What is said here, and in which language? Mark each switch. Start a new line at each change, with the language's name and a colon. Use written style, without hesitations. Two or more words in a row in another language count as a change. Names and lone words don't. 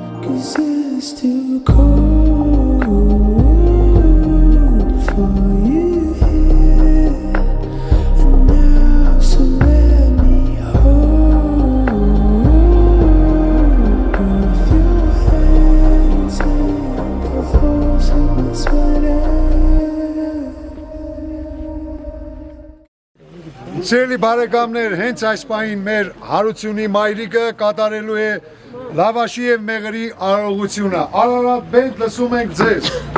English: 'cause it's too cold for you here and now. So let me hold both your hands in the holes in my sweater.
Armenian: Սիրելի բարեկամներ, հենց այս պահին մեր Հարությունի մայրիկը կատարելու է լավաշի եւ մեղրի արարողությունը։ Արարատ բենդ լսում ենք ձեզ։